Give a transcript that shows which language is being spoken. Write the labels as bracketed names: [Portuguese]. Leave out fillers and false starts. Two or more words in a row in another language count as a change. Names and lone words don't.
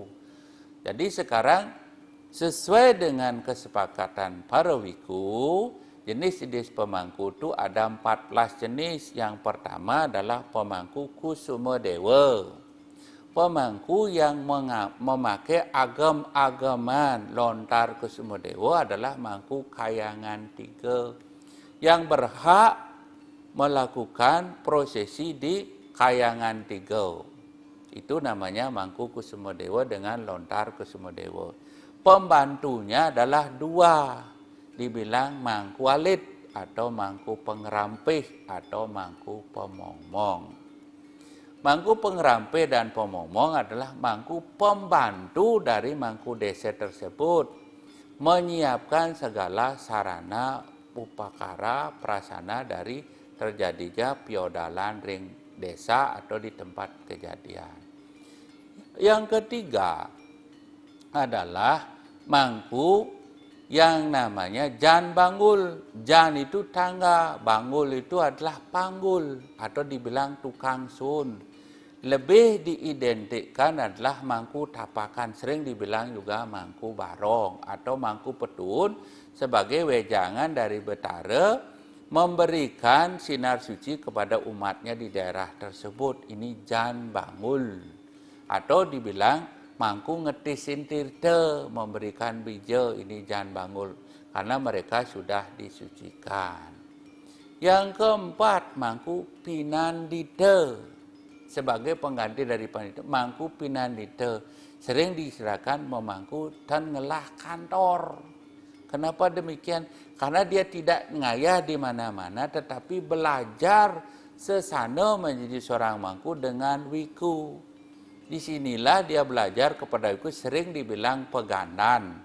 [Indonesian] Jadi sekarang sesuai dengan kesepakatan para wiku, jenis-jenis pemangku itu ada 14 jenis. Yang pertama adalah pemangku Kusuma Dewa. Pemangku yang memakai agam-agaman lontar Kusuma Dewa adalah mangku kayangan 3 yang berhak melakukan prosesi di kayangan 3. Itu namanya mangku Kusuma Dewa dengan lontar Kusuma Dewa. Pembantunya adalah 2, dibilang mangku alit atau mangku pengerampih atau mangku pemomong. Mangku pengerampih dan pemomong adalah mangku pembantu dari mangku desa tersebut, menyiapkan segala sarana upakara prasana dari terjadinya [Balinese] piodalan ring desa [Indonesian] atau di tempat kejadian. Yang ketiga adalah mangku yang namanya jan banggul. Jan itu tangga, banggul itu adalah panggul atau dibilang tukang sun. Lebih diidentikan adalah mangku tapakan, sering dibilang juga mangku barong atau mangku petun sebagai wejangan dari Betara memberikan sinar suci kepada umatnya di daerah tersebut. Ini jan bangul atau dibilang mangku ngetisin tirta, memberikan bija. Ini jan bangul karena mereka sudah disucikan. Yang keempat, mangku pinandita sebagai pengganti dari pandita. Mangku pinandita sering diserahkan memangku dan ngelah kantor. Kenapa demikian? Karena dia tidak ngayah di mana-mana, tetapi belajar sesana menjadi seorang mangku dengan wiku. Disinilah dia belajar kepada wiku, sering dibilang peganan.